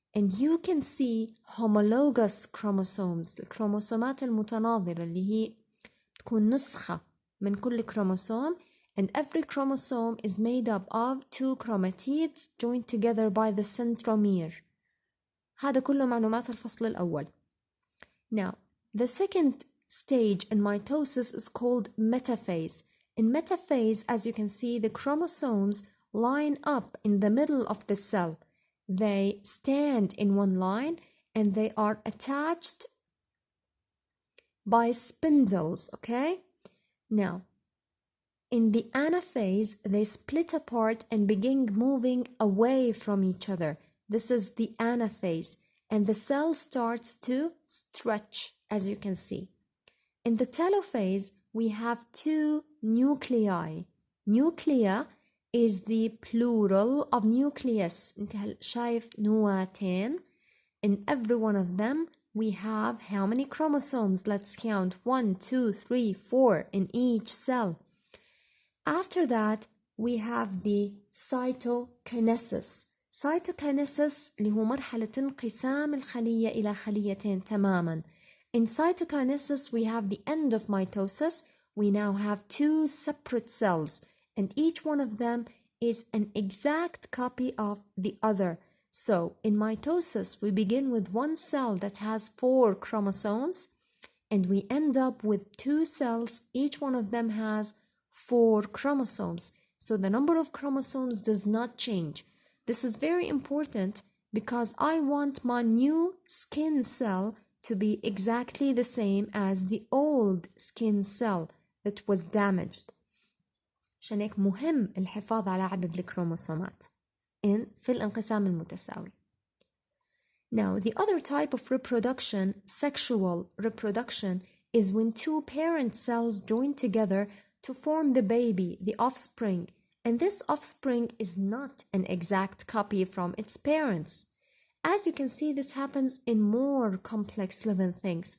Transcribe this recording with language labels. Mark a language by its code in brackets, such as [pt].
[en] And you can see homologous chromosomes, [ar] الكروموسومات المتناظرة اللي هي تكون نسخة من كل كروموسوم, [en] and every chromosome is made up of two chromatids joined together by the centromere. [ar] هذا كله معلومات الفصل الأول. [en] Now, the second stage in mitosis is called metaphase. In metaphase, as you can see, the chromosomes line up in the middle of the cell. They stand in one line and they are attached by spindles, okay? Now, in the anaphase, they split apart and begin moving away from each other. This is the anaphase. and the cell starts to stretch, as you can see. In the telophase, we have two nuclei. Nuclea is the plural of nucleus. [ar] انت شايف نواتين. [en] In every one of them, we have how many chromosomes? Let's count. 1, 2, 3, 4 in each cell. After that, we have the cytokinesis. [ar] Cytokinesis اللي هو مرحلة انقسام الخلية إلى خليتين تماما. [en] In cytokinesis, we have the end of mitosis. We now have two separate cells, and each one of them is an exact copy of the other. So, in mitosis, we begin with one cell that has 4 chromosomes, and we end up with 2 cells. Each one of them has 4 chromosomes. So, the number of chromosomes does not change. This is very important because I want my new skin cell to be exactly the same as the old skin cell that was damaged. [ar] عشان هيك مهم الحفاظ على عدد الكروموسومات في الانقسام المتساوي. [en] Now, the other type of reproduction, sexual reproduction, is when two parent cells join together to form the baby, the offspring, and this offspring is not an exact copy from its parents. As you can see, this happens in more complex living things.